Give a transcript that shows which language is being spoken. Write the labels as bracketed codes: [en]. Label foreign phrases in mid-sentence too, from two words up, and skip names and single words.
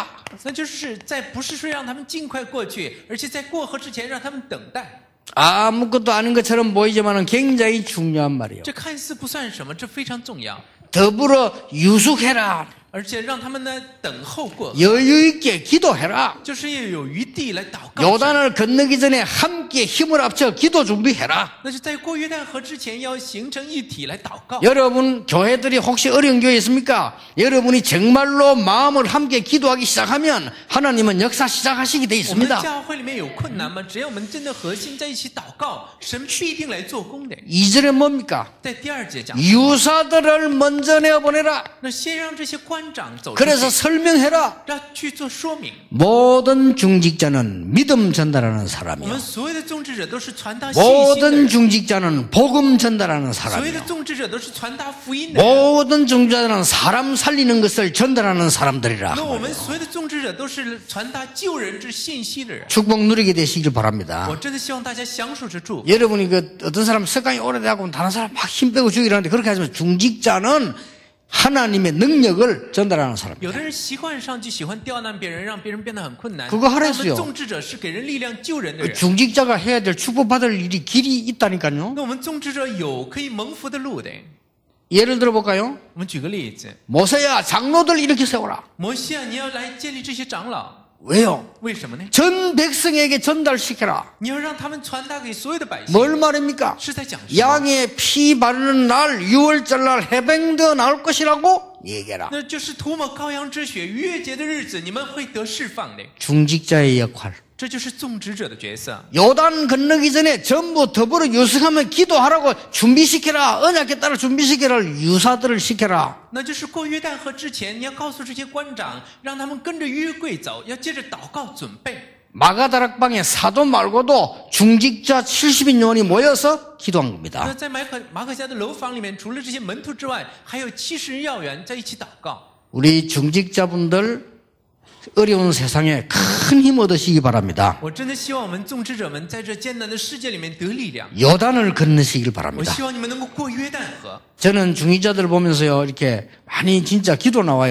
[zh] 那就是在不是说让他们尽快过去，而且在过河之前让他们等待。 [ko] 아무것도 아닌 것처럼 보이지만 굉장히 중요한 말이에요. [zh] 这看似不算什么，这非常重要。 [ko] 더불어 유숙해라. [zh] 而且让他们呢等候过河， [ko] 여유 있게 기도해라. [zh] 就是要有余地来祷告。 [ko] 요단을 건너기 전에 함께 힘을 합쳐 기도 준비해라. [zh] 那是在过约旦河之前要形成一体来祷告。 [ko] 여러분 교회들이 혹시 어려운 교회 있습니까? 여러분이 정말로 마음을 함께 기도하기 시작하면 하나님은 역사 시작하시게 돼 [zh] 我们的 [ko] 있습니다. [zh] 教会里面有困难吗？只要我们真的核心在一起祷告，神必定来做工的。 [ko] 2절에 뭡니까? [zh] 在第2节讲， [ko] 유사들을 먼저 내어보내라. [zh] 那先让这些官长走出去， [ko] 그래서 설명해라. [zh] 要去做说明。 [ko] 모든 중직자는 믿음 전달하는 [zh] 我们 [ko] 사람이요. [zh] 所有的宗职者都是传达信心的 [ko] 모든 [zh] 人， [ko] 중직자는 복음 전달하는 [zh] 所有的 [ko] 사람이요. [zh] 宗职者都是传达福音的人。 [ko] 모든 중직자는 사람 살리는 것을 전달하는 사람들이라. [zh] 那我们所有的宗职者都是传达救人之信息的人。 [ko] 축복 누리게 되시길 바랍니다. [zh] 我真的希望大家享受着祝福。 [ko] 여러분이 어떤 사람 석강이 오래되고 다른 사람 막 힘 빼고 죽이라는데 그렇게 하지만 중직자는 하나님의 능력을 전달하는 사람입니다. [zh] 有的人习惯上就喜欢刁难别人，让别人变得很困难。 [ko] 그거 하라 [zh] 他们 [ko] 했어요. [zh] 宗职者是给人力量救人的人。 [ko] 중직자가 해야 될 축복받을 일이 길이 있다니까요. [zh] 那我们宗职者有可以蒙福的路的。 [ko] 예를 들어볼까요? [zh] 我们举个例子， [ko] 모세야 장로들 이렇게 세워라. [zh] 摩西啊，你要来建立这些长老， [ko] 왜요? [zh] 为什么呢？ [ko] 전 백성에게 전달시켜라. [zh] 你要让他们传达给所有的百姓， [ko] 뭘 말입니까? [zh] 是在讲什么？ [ko] 양의 피 바르는 날 6월절 날 해병되어 나올 것이라고 얘기해라. [zh] 那就是涂抹羔羊之血，逾越节的日子，你们会得释放的。 [ko] 중직자의 역할. [zh] 这就是宗职者的角色。 [ko] 요단 건너기 전에 전부 더불어 유숙하며 기도하라고 준비시켜라. 언약에 따라 준비시켜라. 유사들을 시켜라. [zh] 那就是过约旦河之前，你要告诉这些官长，让他们跟着约柜走，要接着祷告准备。 [ko] 마가다락방에 사도 말고도 중직자 70인 요원이 모여서 기도한 [zh] 那 [ko] 겁니다. [zh] 在马可家的楼房里面，除了这些门徒之外，还有70人要员在一起祷告。 [ko] 우리 중직자분들 어려운 세상에 큰 힘 얻으시기 바랍니다. [zh] 我真的希望我们宗职者们在这艰难的世界里面得力量。 [ko] 요단을 건너시길 [zh] 我 [ko] 바랍니다. [zh] 希望你们能够过约旦河。 [ko] 저는 중직자들 보면서요 이렇게 많이 진짜 기도 나와요.